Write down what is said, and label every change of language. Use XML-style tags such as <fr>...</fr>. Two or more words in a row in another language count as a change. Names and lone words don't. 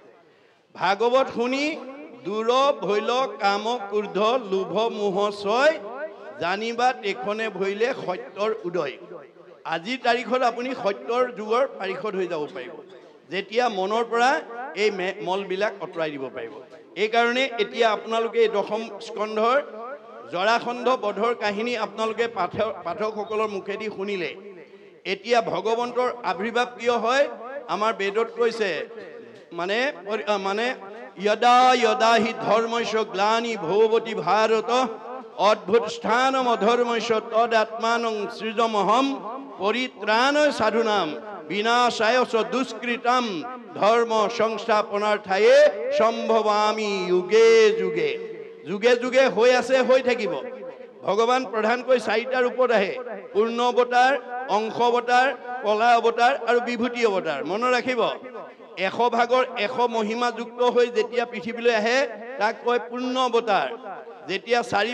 <as>ভাগৱত শুনি দূৰ ভৈল কাম ক্ৰোধ লোভ মোহ ছয় জানিবা তেখনে ভৈলে সত্যৰ উদয় আজিৰ তাৰিখত আপুনি সত্যৰ যুগৰ পাৰিষদ হৈ যাব পাৰিব যেতিয়া মনৰ পৰা এই মলবিলাক আঁতৰাই দিব পাৰিব এই কাৰণে এতিয়া আপোনালোকে এই দশম স্কন্ধৰ জৰাসন্ধ বধৰ কাহিনী আপোনালোকে পাঠকসকলৰ মুখেদি শুনিলে এতিয়া ভগৱন্তৰ আবিৰ্ভাৱ কিয় হয় আমাৰ বেদত কৈছে</as> <sa>মানে यदा यदा हि धर्मस्य ग्लानि भवति भारत अद्भुत स्थानम अधर्मस्य तदात्मानं सृजमहं परित्राण साधुनां विनाशाय च दुष्कृतं धर्म संस्थापनार्थाये सम्भवामि युगे जुगे जुगे जुगे</sa> <as>হৈ আছে হৈ থাকিব ভগৱান প্ৰধানকৈ 4টা ৰূপত আহে পূৰ্ণ অৱতাৰ অংশ অৱতাৰ কলা অৱতাৰ আৰু বিভূতি অৱতাৰ মনত ৰাখিব 100 ভাগৰ 100 মহিমা যুক্ত হৈ যেতিয়া পৃথিৱীলৈ আহে তাক কয় পূৰ্ণ অৱতাৰ যেতিয়া 4</as>